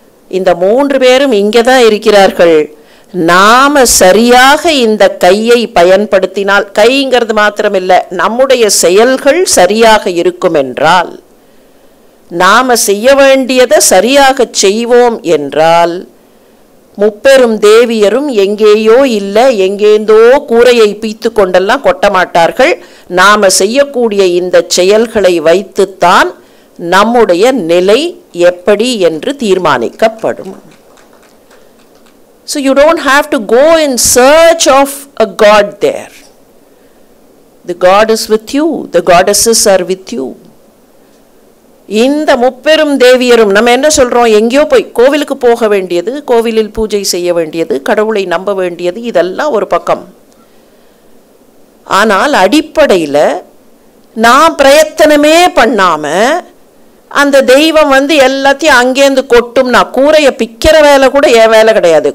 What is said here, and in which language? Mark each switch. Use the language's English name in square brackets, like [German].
[Tamil] இந்த மூன்று பேரும் இங்கே தான் இருக்கிறார்கள். நாம சரியாக இந்த கையை பயன்படுத்தினால், கைங்கிறது மாத்திரமில்லை, நம்முடைய செயல்கள் சரியாக இருக்கும் என்றால், நாம செய்ய வேண்டியதை சரியாக செய்வோம் என்றால், முப்பெரும் தேவியரும் எங்கேயோ இல்லை எங்கேந்தோ கூரையை பீத்து கொண்டெல்லாம் கொட்ட மாட்டார்கள். நாம செய்யக்கூடிய இந்த செயல்களை வைத்துத்தான் நம்முடைய நிலை எப்படி என்று தீர்மானிக்கப்படும். [English] So you don't have to go in search of a God there. The God is with you. The goddesses are with you. [Tamil] இந்த முப்பெரும் தேவியரும் நம்ம என்ன சொல்றோம், எங்கேயோ போய் கோவிலுக்கு போக வேண்டியது, கோவிலில் பூஜை செய்ய வேண்டியது, கடவுளை நம்ப வேண்டியது, இதெல்லாம் ஒரு பக்கம். ஆனால் அடிப்படையில் நான் பிரயத்தனமே பண்ணாம அந்த தெய்வம் எல்லாத்தையும் அங்கேருந்து கொட்டும்னா, கூரையை பிக்கிற வேலை கூட என் வேலை கிடையாது.